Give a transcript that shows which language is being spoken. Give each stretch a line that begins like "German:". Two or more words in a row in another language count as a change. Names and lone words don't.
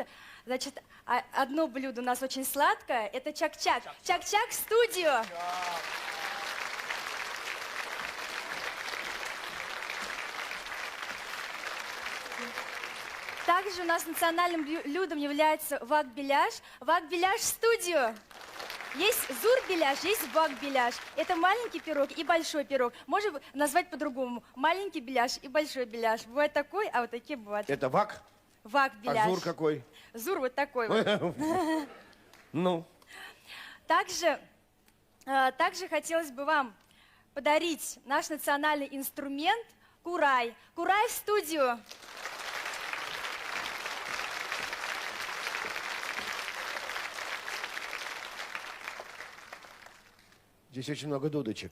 Russian: Значит, одно блюдо у нас очень сладкое, это чак-чак. Чак-чак в студию. Также у нас национальным блюдом является вак-беляш. Вак-беляш в студию. Есть зур-беляш, есть вак-беляш. Это маленький пирог и большой пирог. Можно назвать по-другому. Маленький беляш и большой беляш. Бывает такой, а вот такие бывают. Это вак? Вак-беляш. А зур какой? Зур вот такой вот. Ну, Также хотелось бы вам подарить наш национальный инструмент курай. Курай в студию. здесь очень много дудочек.